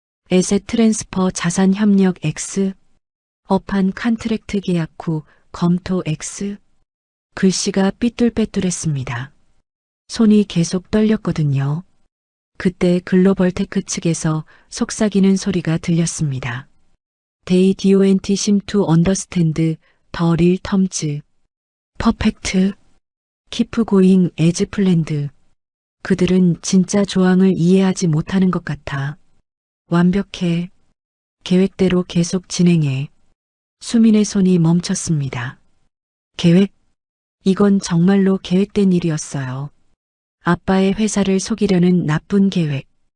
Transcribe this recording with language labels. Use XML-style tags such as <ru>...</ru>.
<ko>에셋 트랜스퍼 자산 협력 X, 업한 컨트랙트 계약 후 검토 X. 글씨가 삐뚤빼뚤했습니다. 손이 계속 떨렸거든요. 그때 글로벌테크 측에서 속삭이는 소리가 들렸습니다.</ko> <en>They don't seem to understand the real terms. Perfect. Keep going as planned.</en> <ko>그들은 진짜 조항을 이해하지 못하는 것 같아. 완벽해. 계획대로 계속 진행해. 수민의 손이 멈췄습니다. 계획? 이건 정말로 계획된 일이었어요. 아빠의 회사를 속이려는 나쁜 계획.</ko>